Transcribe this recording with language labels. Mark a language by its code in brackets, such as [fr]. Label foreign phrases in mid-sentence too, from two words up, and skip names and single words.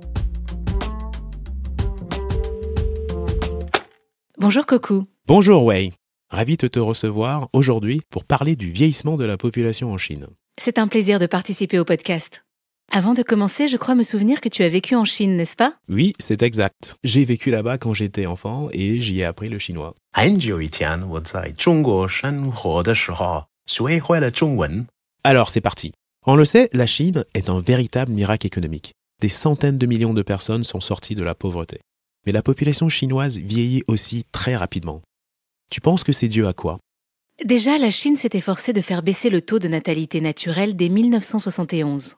[fr] Bonjour Coucou. Bonjour Wei, ravi de te recevoir aujourd'hui pour parler du vieillissement de la population en Chine. C'est un plaisir de participer au podcast. Avant de commencer, je crois me souvenir que tu as vécu en Chine, n'est-ce pas? Oui, c'est exact. J'ai vécu là-bas quand j'étais enfant et j'y ai appris le chinois. [zh] 很久以前，我在中国生活的时候，学会了中文。 [fr] Alors c'est parti. On le sait, la Chine est un véritable miracle économique. Des centaines de millions de personnes sont sorties de la pauvreté. Mais la population chinoise vieillit aussi très rapidement. Tu penses que c'est dû à quoi? Déjà, la Chine s'est efforcée de faire baisser le taux de natalité naturelle dès 1971.